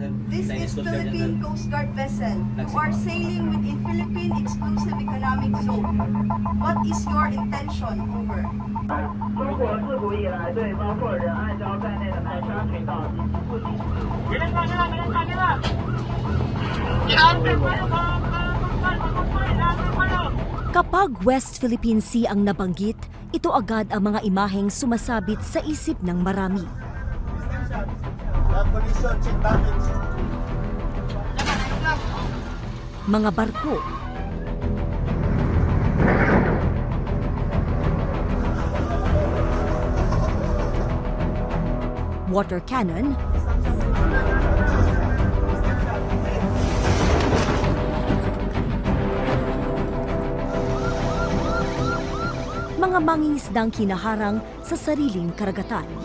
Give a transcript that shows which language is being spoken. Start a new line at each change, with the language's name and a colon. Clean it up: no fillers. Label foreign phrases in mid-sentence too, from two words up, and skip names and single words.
English: This is Philippine Coast Guard vessel. You are sailing within Philippine Exclusive Economic Zone. What is your intention? Over.
Chinese: 中国自古以来对包括仁爱礁在内的排沙群岛及其附近。别人看见了，别人看见了。
Filipino: Kapag West Philippine Sea ang nabanggit, ito agad ang mga imaheng sumasabit sa isip ng marami. Mga barko,
English: water cannon,
Filipino: mga mangingisdang kinaharang sa sariling karagatan.